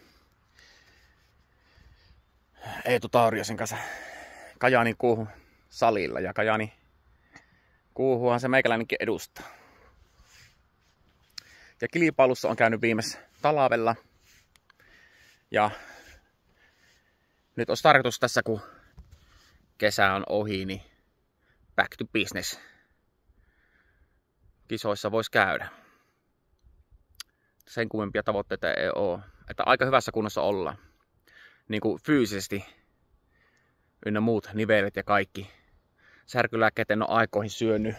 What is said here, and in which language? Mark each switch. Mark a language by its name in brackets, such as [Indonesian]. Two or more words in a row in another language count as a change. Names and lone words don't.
[Finnish] Eetu Tauriasen kanssa Kajaanin kuuhun salilla. Ja Kajaani kuuhuhan se meikäläinenkin edustaa. Ja kilpailussa on käynyt viimeis talvella. Ja nyt olisi tarkoitus tässä, kun kesä on ohi, niin [English] back to business. [Finnish] Kisoissa voisi käydä. Sen kummempia tavoitteita ei ole. Että aika hyvässä kunnossa ollaan. Niin kuin fyysisesti. Ynnä muut nivelet ja kaikki. Särkylääkkeet en ole aikoihin syönyt.